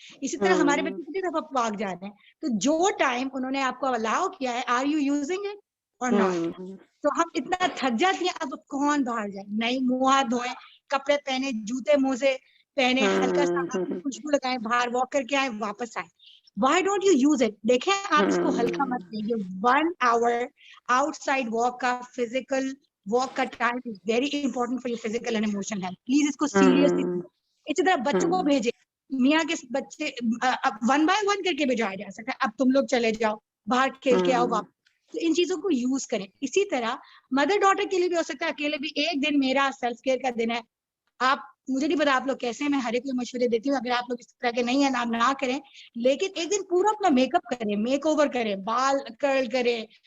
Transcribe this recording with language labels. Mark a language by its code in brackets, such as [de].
[hi] इसी तरह हमारे बच्चे कितनी दफा पार्क जा रहे हैं, तो जो टाइम उन्होंने आपको अलाउ किया है, [en] Are you using it और not? [hi] तो हम इतना थक जाती हैं, अब कौन बाहर जाए, नहीं मुंह हाथ धोए, कपड़े पहने, जूते मोजे पहने, हल्का सा खुशबू लगाए, बाहर वॉक करके आए, वापस आए. [en] Why don't you use it? [hi] देखें, आप इसको हल्का मत लीजिए. [en] 1 hour outside walk का physical walk का time is very important for your physical and emotional health. Please इसको seriously. [hi] इसी तरह बच्चों को भेजे, मियाँ के बच्चे अब 1 by 1 करके भेजा जा सकता है. अब तुम लोग चले जाओ, बाहर खेल के आओ वापस. तो इन चीजों को यूज करें. इसी तरह मदर डॉटर के लिए भी हो सकता है, अकेले भी एक दिन मेरा सेल्फ केयर का दिन है. आप, मुझे नहीं पता आप लोग कैसे हैं, मैं हर एक को मशवरे देती हूँ, अगर आप लोग इस तरह के नहीं है ना करें, लेकिन एक दिन पूरा अपना मेकअप करें, मेक ओवर करें, बाल कर्ल करें,